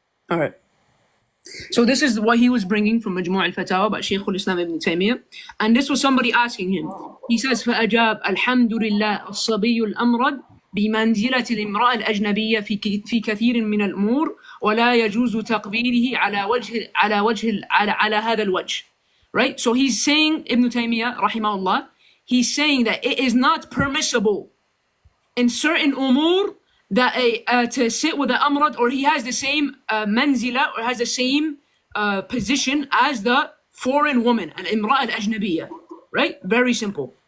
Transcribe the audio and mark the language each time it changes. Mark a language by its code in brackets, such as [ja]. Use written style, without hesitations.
[en] All right. So this is what he was bringing from Majmu' al-Fatawa by Shaykh al-Islam Ibn Taymiyyah. And this was somebody asking him. He says, [ar] فَأَجَابَ الْحَمْدُ لِلَّهِ الصَّبِيُّ الْأَمْرَدِ بمنزلة الامرأة الأجنبية في كثير من الأمور ولا يجوز تقبيله على هذا الوجه. [en] Right? So he's saying, Ibn Taymiyyah, rahimahullah, he's saying that it is not permissible in certain umur that to sit with the amrad, or he has the same manzila, or has the same position as the foreign woman, al-imra al-ajnabiyya. Right? Very simple.